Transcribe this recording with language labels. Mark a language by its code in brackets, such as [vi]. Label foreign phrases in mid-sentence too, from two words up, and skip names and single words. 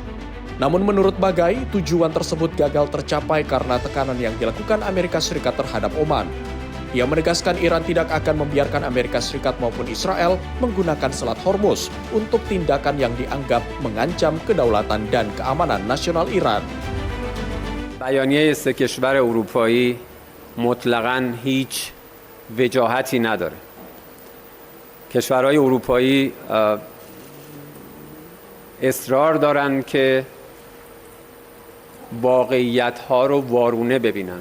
[id] Namun menurut Bagaei, tujuan tersebut gagal tercapai karena tekanan yang dilakukan Amerika Serikat terhadap Oman. Ia menegaskan Iran tidak akan membiarkan Amerika Serikat maupun Israel menggunakan Selat Hormuz untuk tindakan yang dianggap mengancam kedaulatan dan keamanan nasional Iran. [fa] بیانیه سه کشور اروپایی مطلقاً هیچ وجاهتی نداره. کشورهای اروپایی اصرار دارن که واقعیت‌ها رو وارونه ببینن.